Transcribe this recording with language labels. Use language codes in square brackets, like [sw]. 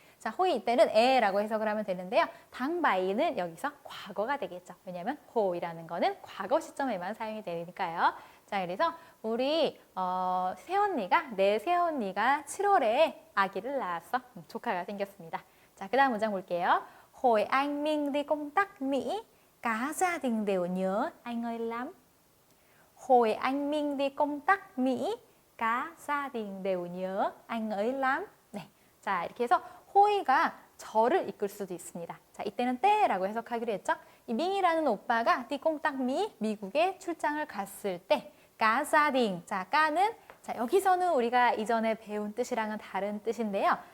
[ko] 자, 호이 이때는 에라고 해석을 하면 되는데요. 당바이는 여기서 과거가 되겠죠. 왜냐하면 호이라는 거는 과거 시점에만 사용이 되니까요. 자, 그래서 우리 새언니가, 내 새언니가 7월에 아기를 낳았어. 조카가 생겼습니다. 자, 그 다음 문장 볼게요. [vi] Hồi anh Minh đi công tác Mỹ, cả gia đình đều nhớ anh ấy lắm. Hồi anh Minh đi công tác Mỹ, cả gia đình đều nhớ anh ấy lắm. [ko] 네, 자, 이렇게 해서 호이가 저를 이끌 수도 있습니다. 자, 이때는 때라고 해석하기로 했죠. 이 밍이라는 오빠가 띠꽁딱미 미국에 출장을 갔을 때 가사딩, 자, 까는, 자, 여기서는 우리가 이전에 배운 뜻이랑은 다른 뜻인데요.